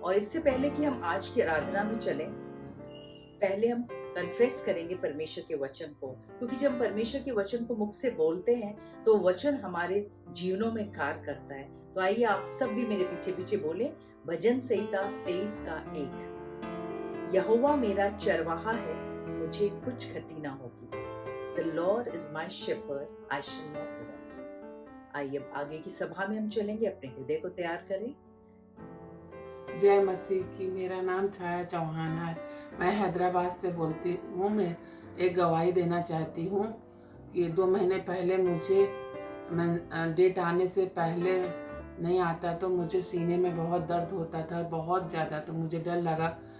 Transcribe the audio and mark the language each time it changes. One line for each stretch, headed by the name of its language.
Hindi: और इससे पहले कि हम आज की आराधना में चलें, पहले हम कन्फेस करेंगे परमेश्वर के वचन को, क्योंकि जब हम परमेश्वर के वचन को मुख से बोलते हैं तो वचन हमारे जीवनों में कार्य करता है। तो आइए आप सब भी मेरे पीछे पीछे बोले भजन संहिता 23 का 1। यहोवा मेरा चरवाहा है, मुझे कुछ क्षति ना होगी।
English: The Lord is my shepherd, I shall not want।
Hindi: आइए अब आगे की सभा में हम चलेंगे। अपने हृदय को तैयार करें। जय मसीह की। मेरा नाम छाया चौहान है। मैं हैदराबाद से बोलती हूँ। मैं एक गवाही देना चाहती हूँ कि 2 महीने पहले मुझे डेट आने से पहले नहीं आता तो मुझे सीने में बहुत दर्द होता था, बहुत ज़्यादा। तो मुझे डर लगा।